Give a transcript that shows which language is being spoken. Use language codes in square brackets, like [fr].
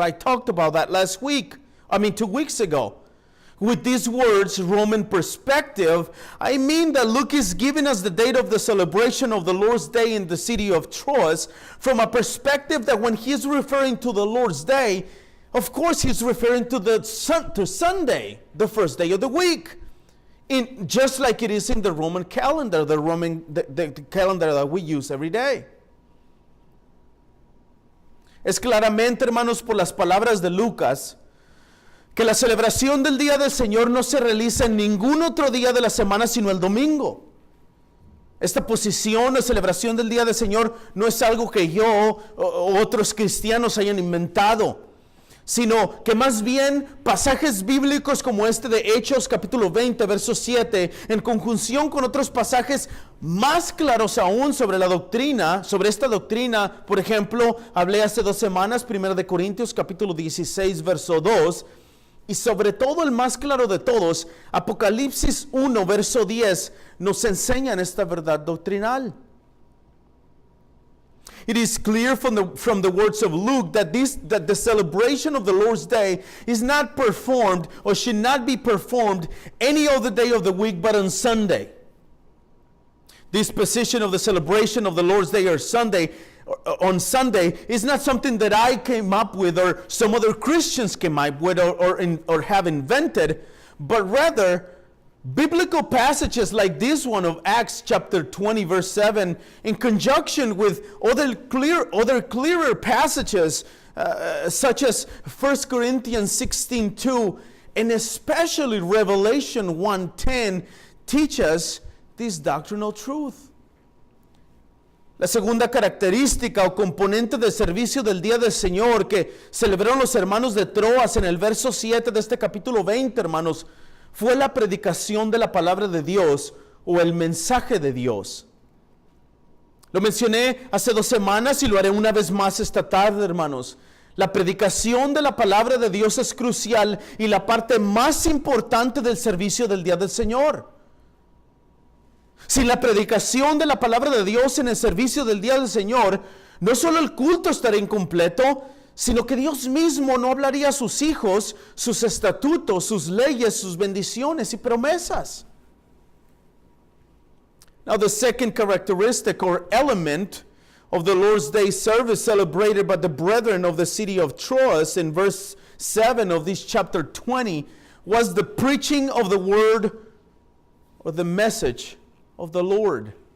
[en] I talked about that 2 weeks ago. With these words, Roman perspective, I mean that Luke is giving us the date of the celebration of the Lord's Day in the city of Troas from a perspective that when he's referring to the Lord's Day, of course he's referring to Sunday, the first day of the week. Just like it is in the Roman calendar, the calendar that we use every day. [es] Es claramente, hermanos, por las palabras de Lucas, que la celebración del Día del Señor no se realiza en ningún otro día de la semana sino el domingo. Esta posición de celebración del Día del Señor no es algo que yo o otros cristianos hayan inventado, sino que más bien pasajes bíblicos como este de Hechos capítulo 20 verso 7, en conjunción con otros pasajes más claros aún sobre esta doctrina, por ejemplo, hablé hace 2 semanas, 1 de Corintios capítulo 16 verso 2, y sobre todo el más claro de todos, Apocalipsis 1 verso 10, nos enseñan esta verdad doctrinal. [en] It is clear from the words of Luke that the celebration of the Lord's Day is not performed or should not be performed any other day of the week but on Sunday. This position of the celebration of the Lord's Day on Sunday is not something that I came up with or some other Christians came up with or have invented, but rather biblical passages like this one of Acts chapter 20 verse 7 in conjunction with other clearer passages such as 1 Corinthians 16:2 and especially Revelation 1:10 teach us this doctrinal truth. [es] La segunda característica o componente del servicio del Día del Señor que celebraron los hermanos de Troas en el verso 7 de este capítulo 20, hermanos, fue la predicación de la palabra de Dios o el mensaje de Dios. Lo mencioné hace 2 semanas y lo haré una vez más esta tarde, hermanos. La predicación de la palabra de Dios es crucial y la parte más importante del servicio del Día del Señor. Sin la predicación de la palabra de Dios en el servicio del Día del Señor, no solo el culto estaría incompleto, sino que Dios mismo no hablaría a sus hijos, sus estatutos, sus leyes, sus bendiciones y promesas. [en] Now the second characteristic or element of the Lord's Day service celebrated by the brethren of the city of Troas in verse 7 of this chapter 20 was the preaching of the word or the message of the Lord.